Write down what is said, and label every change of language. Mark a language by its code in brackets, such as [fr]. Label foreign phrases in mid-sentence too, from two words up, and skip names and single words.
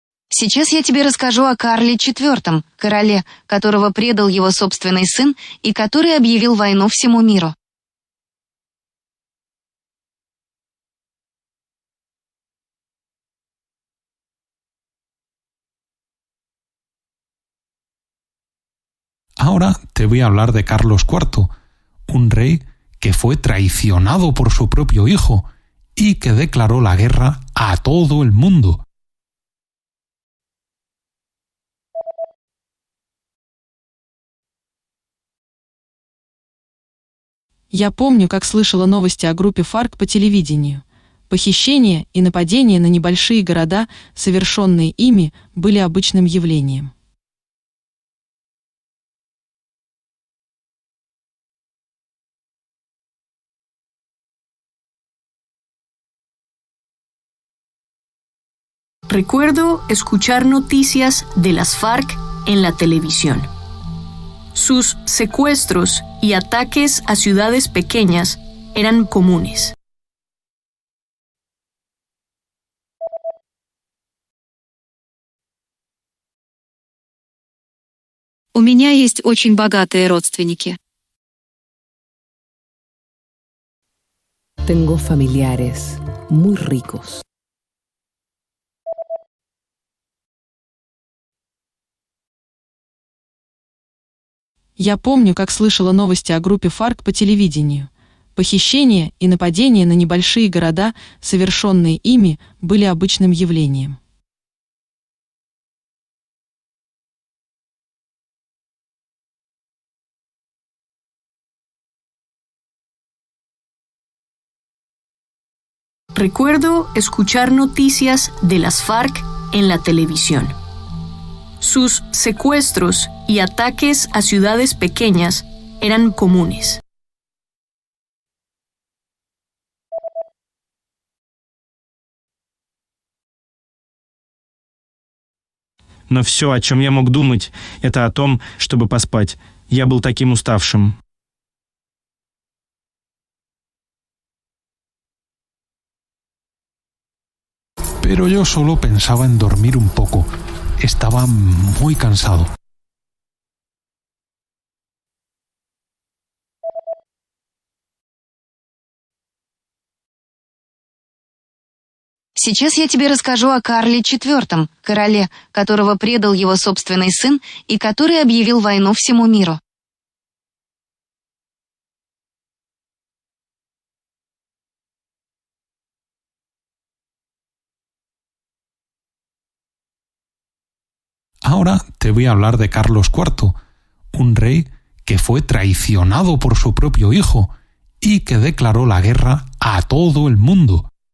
[ru] Сейчас я тебе расскажу о Карле IV, короле, которого предал его собственный сын и который объявил войну всему миру. [es] Ahora te voy a hablar de Carlos IV, un rey que fue traicionado por su propio hijo y que declaró la guerra a todo el mundo. [ru] Я помню, как слышала новости о группе ФАРК по телевидению. Похищения и нападения на небольшие города, совершенные ими, были обычным явлением. [es] Recuerdo escuchar noticias de las FARC en la televisión. Sus secuestros y ataques a ciudades pequeñas eran comunes. [ru] У меня есть очень богатые родственники. [es] Tengo familiares muy ricos. [ru] Я помню, как слышала новости о группе ФАРК по телевидению. Похищения и нападения на небольшие города, совершенные ими, были обычным явлением. [es] Recuerdo escuchar noticias de las FARC en la televisión. Sus secuestros y ataques a ciudades pequeñas eran comunes. [ru] Но все, о чем я мог думать, это о том, чтобы поспать. Я был таким уставшим. [es] Pero yo solo pensaba en dormir un poco. Estaba muy cansado. [ru] Сейчас я тебе расскажу о Карле IV, короле, которого предал его собственный сын и который объявил войну всему миру. [es] Ahora te voy a hablar de Carlos IV, un rey que fue traicionado por su propio hijo y que declaró la guerra a todo el mundo.